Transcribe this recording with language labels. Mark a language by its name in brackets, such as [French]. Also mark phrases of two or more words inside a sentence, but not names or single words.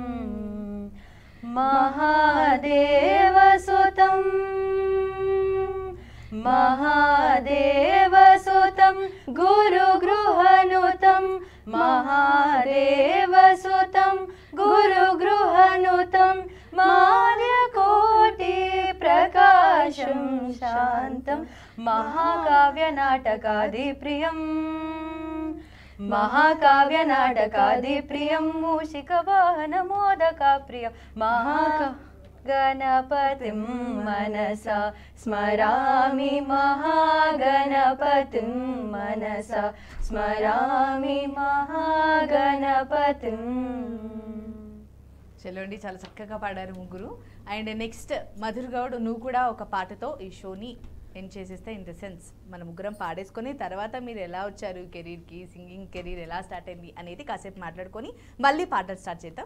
[Sanskrit] మహాదేవసుతం महादेवसुतं गुरुगृहनुतं महादेवसुतं गुरुगृहनुतं मार्यकोटिप्रकाशं शान्तं महाकाव्यनाटकादिप्रियं महाकाव्यनाटकादिप्रियं मूषिकवाहनमोदकाप्रियं गणपतिं मनसा स्मरामि महागणपतिं मनसा स्मरामि महागणपतिं. [Telugu] చలో అండి, చాలా చక్కగా పాడారు ముగ్గురు. [English] and next [Telugu] మధుర్ గౌడ్, నువ్వు కూడా ఒక పాటతో ఈ షోని ఎండ్ చేసేస్తే, [English] in the sense [Telugu] మన ముగ్గురం పాడేసుకొని తర్వాత మీరు ఎలా వచ్చారు కెరీర్కి, [English] singing career [Telugu] ఎలా స్టార్ట్ అయింది అనేది కాసేపు మాట్లాడుకొని మళ్ళీ పాటలు స్టార్ట్ చేద్దాం.